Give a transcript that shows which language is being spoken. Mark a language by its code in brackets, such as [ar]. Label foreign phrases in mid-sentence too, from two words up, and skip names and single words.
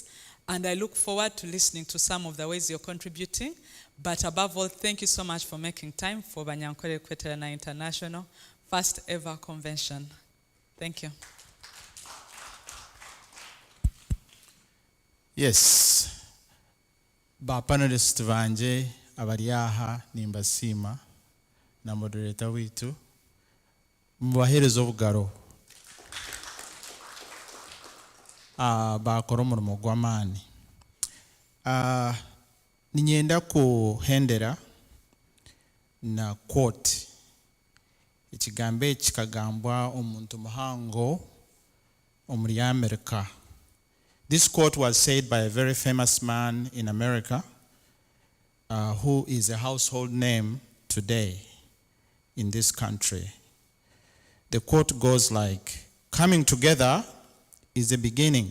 [en] And I look forward to listening to some of the ways you're contributing. But above all, thank you so much for making time for Banyankore Kweterana International, first ever convention. Thank you. Yes. [nyn] Ba panelist banje abari aha nimbasima na moderator witu mubaherezo bugaro bakora umurimo gw'amani. Ninyenda kuhendera na quote ikigambo kikagambwa omuntu muhango omuri America. [en] This quote was said by a very famous man in America who is a household name today in this country. The quote goes like, "Coming together is the beginning.